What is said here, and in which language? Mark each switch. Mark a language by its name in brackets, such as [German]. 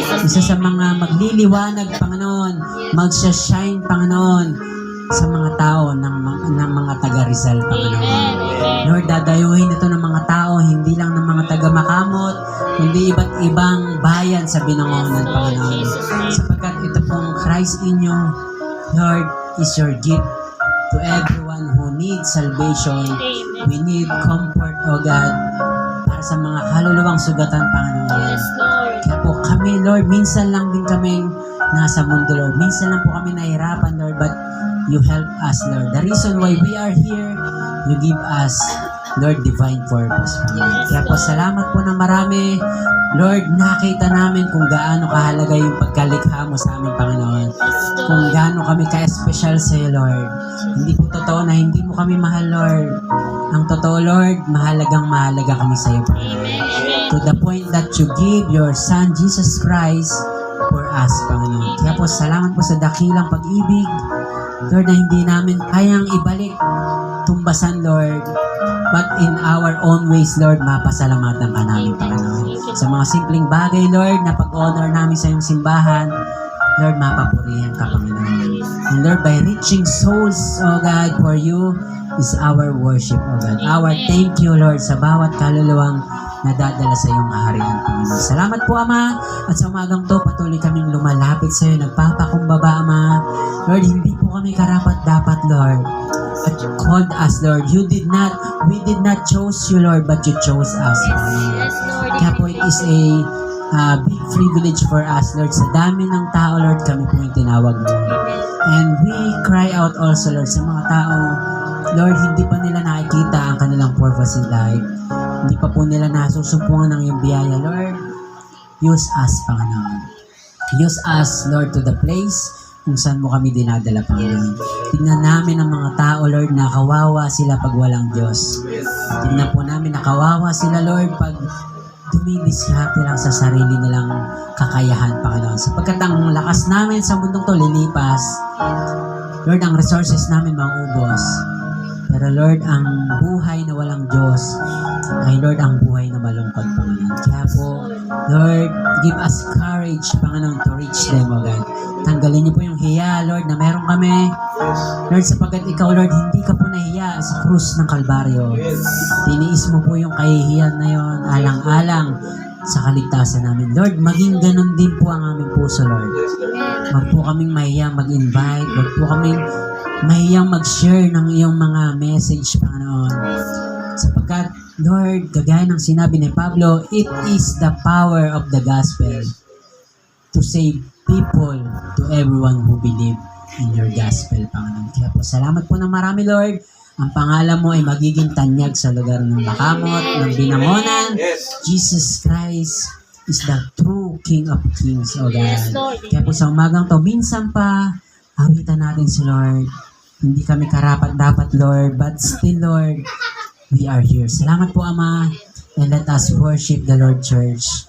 [Filipino] Isa sa mga magliliwanag, Panginoon, magsha-shine, Panginoon, sa mga tao ng mga taga Rizal, Panginoon. Lord, dadayuhin ito ng mga tao, hindi lang ng mga taga Makamot, kundi iba't ibang bayan sa binangonan, Panginoon. Sapagkat ito pong [English] Christ inyo, Lord, is your gift to everyone who needs salvation. We need comfort, O God, [Filipino] para sa mga kaluluwang sugatan, Panginoon. Kaya po kami, Lord, minsan lang din kaming nasa mundo, Lord. Minsan lang po kami nahirapan, Lord, [English] but you help us, [Filipino] Lord. [English] The reason why we are here, you give us, Lord, divine purpose, Panginoon. [Filipino] Kaya po, salamat po ng marami. Lord, nakita namin kung gaano kahalaga yung pagkalikha mo sa amin, Panginoon. Kung gaano kami ka-special sa iyo, Lord. Hindi po totoo na hindi mo kami mahal, Lord. Ang totoo, Lord, mahalaga kami sa iyo, Panginoon. [English] To the point that you give your Son, Jesus Christ, for us, Panginoon. [Filipino] Kaya po, salamat po sa dakilang pag-ibig, Lord, na hindi namin kayang ibalik, tumbasan, Lord. [English] But in our own ways, Lord, [Filipino] mapasalamatan ka namin, [English] Panginoon. [Filipino] Sa mga simpleng bagay, Lord, na pag-honor namin sa iyong simbahan, Lord, mapapurihan ka, Panginoon. [English] And Lord, by reaching souls, O God, for you is our worship, O God. Our thank you, [Filipino] Lord, sa bawat kaluluwang nadadala sa iyong harian, Panginoon. Salamat po, Ama, at sa umagang to, patuloy kaming lumalapit sa iyo, nagpapakumbaba, Ama. Lord, hindi po kami karapat-dapat, Lord. [English] But you called us, [Filipino] Lord. [English] We did not choose you, Lord, but you chose us, Panginoon. [Filipino] Kaya po, [English] it is a big privilege for us, Lord. [Filipino] Sa dami ng tao, Lord, kami po yung tinawag mo. [English] And we cry out also, [Filipino] Lord, sa mga tao, Lord, hindi pa nila nakikita ang kanilang [English] purpose in life. [Filipino] Hindi pa po nila nasusumpungan ng iyong biyaya, Lord. Use us, Panginoon. [English] Use us, Lord, to the place [Filipino] kung saan mo kami dinadala, [English] Panginoon. [Filipino] Tignan namin ang mga tao, Lord, na kawawa sila pag walang Diyos. Tignan po namin na kawawa sila, Lord, pag dumidiskarte lang sa sarili nilang kakayahan, Panginoon. Sapagkat ang lakas namin sa mundong to lilipas, Lord, ang resources namin maubos. Pero Lord, ang buhay na walang Diyos ay Lord, ang buhay na malungkot, Panginoon. Kaya po, [English] Lord, give us courage, Panginoon, to reach them, O God. [Filipino] Tanggalin niyo po yung hiya, Lord, na meron kami. Lord, sapagkat ikaw, Lord, hindi ka po nahiya sa krus ng Kalbaryo. Tiniis mo po yung kahihiyan na yon, alang-alang sa kaligtasan namin. Lord, maging ganun din po ang aming puso, Lord. Wag po kaming mahiyang mag-invite. Wag po kaming mahiyang mag-share ng iyong mga message, Panginoon. Sapagkat, Lord, kagaya ng sinabi ni Pablo, [English] it is the power of the gospel to save people, to everyone who believe in your gospel, Panginoon. [Filipino] Kaya po, salamat po ng marami, Lord. Ang pangalan mo ay magiging tanyag sa lugar ng Makamot, ng Binangonan. [English] Jesus Christ is the true King of Kings, O God. [Filipino] Kaya po sa umagang to, minsan pa, awitan natin si Lord. Hindi kami karapat-dapat, [English] Lord, but still, Lord, we are here. [Filipino] Salamat po, Ama, [English] and let us worship the Lord Church.